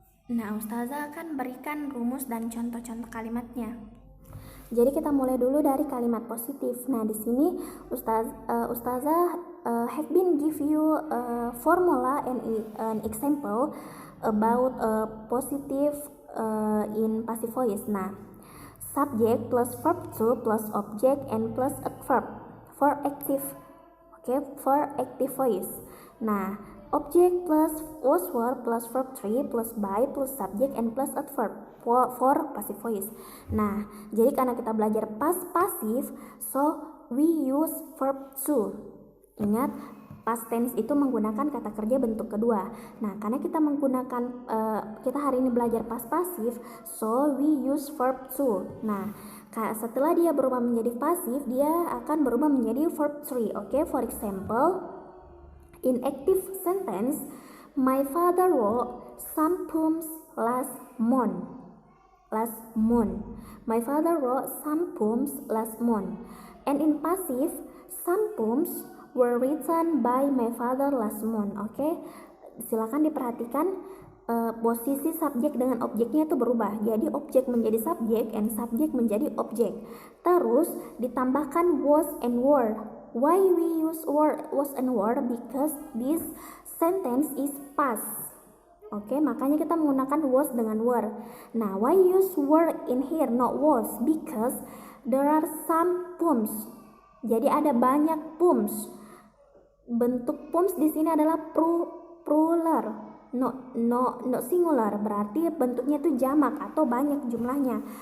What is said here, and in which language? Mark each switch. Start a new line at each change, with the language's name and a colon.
Indonesian: Nah, Ustazah akan berikan rumus dan contoh-contoh kalimatnya. Jadi kita mulai dulu dari kalimat positif.
English: Nah,
Indonesian: di sini
English: Ustazah have been give you a formula and an example about positive in passive voice. Nah, subject plus verb to plus object and plus adverb for active. Okay, for active voice. Nah, object plus was word plus verb 3 plus by plus subject and plus adverb for passive voice.
Indonesian: Nah, jadi karena kita belajar
English: past passive, so we use verb to.
Indonesian: Ingat, past tense itu menggunakan kata kerja bentuk kedua. Nah, karena kita menggunakan kita hari ini belajar past passive,
English: so we use verb to.
Indonesian: Nah, setelah dia berubah menjadi pasif, dia akan berubah menjadi verb 3.
English: Okay, for example, in active sentence, my father wrote some poems last month. My father wrote some poems last month. And in passive, some poems were written by my father last month.
Indonesian: Oke, silakan diperhatikan posisi subjek dengan objeknya itu berubah. Jadi objek menjadi subjek and subjek menjadi objek. Terus ditambahkan
English: was and were. Why we use was and were? Because this sentence is past.
Indonesian: Oke, makanya kita menggunakan was dengan were.
English: Nah, why use were in here not was? Because there are some poems.
Indonesian: Jadi ada banyak poems. Bentuk poems di sini adalah plural,
English: no singular.
Indonesian: Berarti bentuknya itu jamak atau banyak jumlahnya.